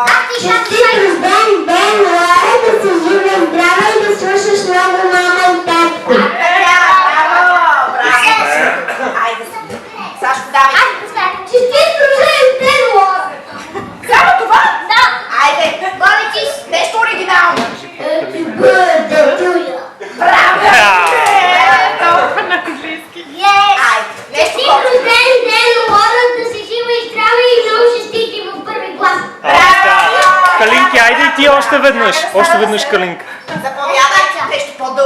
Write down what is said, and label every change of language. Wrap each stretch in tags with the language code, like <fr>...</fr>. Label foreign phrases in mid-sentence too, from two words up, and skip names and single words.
<bg>Честит рожден ден, Лора, да си жива и здрава и да слушаш много мама и татко. Браво! Браво! Айде, Сашко, давай. Честит рожден ден, Лора. Само това? Да. Айде, нещо оригинално.</bg> <en>Happy birthday to you.</en> <bg>Браво! Толкова на английски. Айде, нещо Честит рожден ден, Лора, да си жива и здрава и много честити в първи клас. Калинки, айде и ти още веднъж. Още веднъж, Калинка. Заповядайте, нещо по-дълго.</bg>